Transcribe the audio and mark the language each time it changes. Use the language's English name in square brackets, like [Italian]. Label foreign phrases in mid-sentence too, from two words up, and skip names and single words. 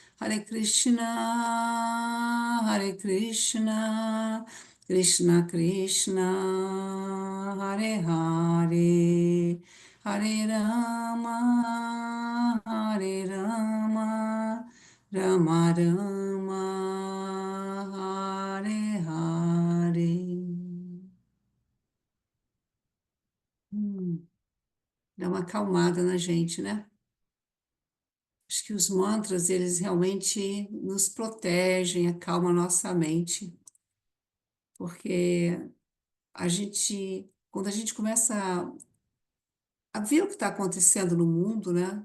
[Sanskrit] हरे कृष्ण कृष्ण कृष्ण, हरे हरे, हरे राम, हरे राम, राम राम, हरे हरे. [Portuguese] Dá uma acalmada na gente, né? Acho que os mantras, eles realmente nos protegem, acalmam a nossa mente, porque quando a gente começa a ver o que está acontecendo no mundo, né?